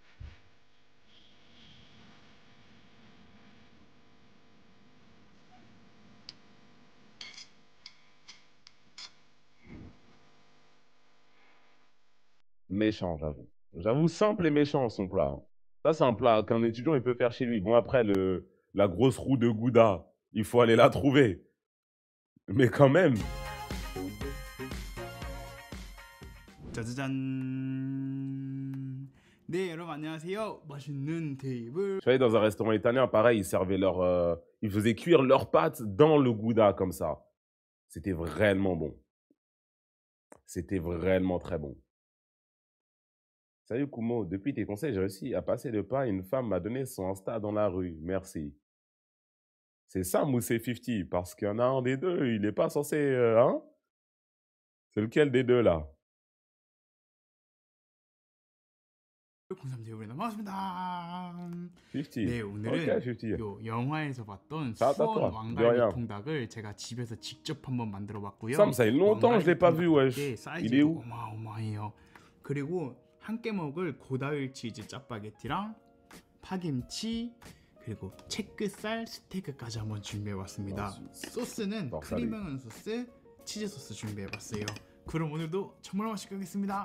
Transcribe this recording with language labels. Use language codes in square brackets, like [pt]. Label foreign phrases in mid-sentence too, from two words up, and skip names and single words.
[fr] Méchant, j'avoue. J'avoue, simple et méchant son plat, hein. Ça, c'est un plat qu'un étudiant il peut faire chez lui. Bon, après, la grosse roue de Gouda, il faut aller la trouver. Mais quand même. [ko] 짜자잔. 네, 여러분 안녕하세요. 맛있는 테이블. [fr] Je suis allé dans un restaurant italien, pareil, ils servaient ils faisaient cuire leurs pâtes dans le Gouda comme ça. C'était vraiment bon. C'était vraiment très bon. Salut Kumo, depuis tes conseils, j'ai réussi à passer le pas et une femme m'a donné son Insta dans la rue. Merci. C'est Sam ou c'est 50? Parce qu'il y en a un des deux, il n'est pas censé... hein? C'est lequel des deux là? [ko] 03 테이블에 반갑습니다. [fr] 50. [ko] 네, [fr] Ok, [ko] 오늘은 [fr] 50. [ko] 요 영화에서 봤던 [fr] Ça, [ko] 수원 [fr] toi, de [ko] 왕갈비 [fr] rien. [ko] 통닭을 제가 집에서 직접 한번 만들어 봤고요. [fr] Sam, ça fait longtemps que je l'ai pas vu, wesh. Il est [ko] 사이즈도 [fr] où? [ko] 어마어마해요. 그리고 함께 먹을 고다율 치즈 짜파게티랑 파김치 그리고 채끝살 스테이크까지 한번 준비해 봤습니다. 소스는 넉살이. 크림 소스, 치즈 소스 준비해 봤어요. 그럼 오늘도 정말 맛있게 하겠습니다.